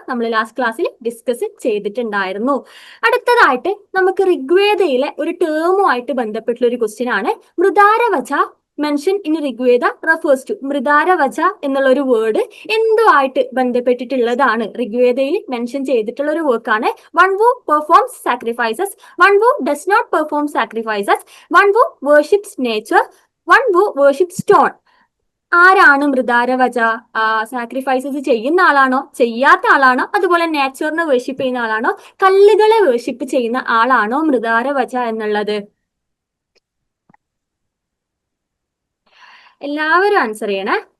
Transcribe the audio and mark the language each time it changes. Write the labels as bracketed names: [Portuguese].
[Malayalam] നമ്മൾ ലാസ്റ്റ് ക്ലാസ്സിൽ ഡിസ്കസ് ചെയ്തിട്ടുണ്ടായിരുന്നു. അടുത്തതായിട്ട് നമുക്ക് ഋഗ്വേദയിലെ ഒരു ടേമുമായിട്ട് ബന്ധപ്പെട്ടുള്ള ഒരു ക്വസ്റ്റ്യൻ ആണ്. മൃദാരവച [English] Mention in Rigveda refers to. [Malayalam] മൃദാരവച എന്നുള്ള ഒരു വേർഡ് എന്തുമായിട്ട് ബന്ധപ്പെട്ടിട്ടുള്ളതാണ്? ഋഗ്വേദയിൽ മെൻഷൻ ചെയ്തിട്ടുള്ള ഒരു വർക്കാണ്. [English] One who performs sacrifices, one who does not perform sacrifices, one who worships nature, one who worships stone. [Malayalam] ആരാണ് മൃദാരവച? സാക്രിഫൈസസ് ചെയ്യുന്ന ആളാണോ, ചെയ്യാത്ത ആളാണോ, അതുപോലെ നേച്ചറിനെ വേർഷിപ്പ് ചെയ്യുന്ന ആളാണോ, കല്ലുകളെ വേർഷിപ്പ് ചെയ്യുന്ന ആളാണോ മൃദാരവച എന്നുള്ളത്? എല്ലാവരും ആൻസർ ചെയ്യണേ.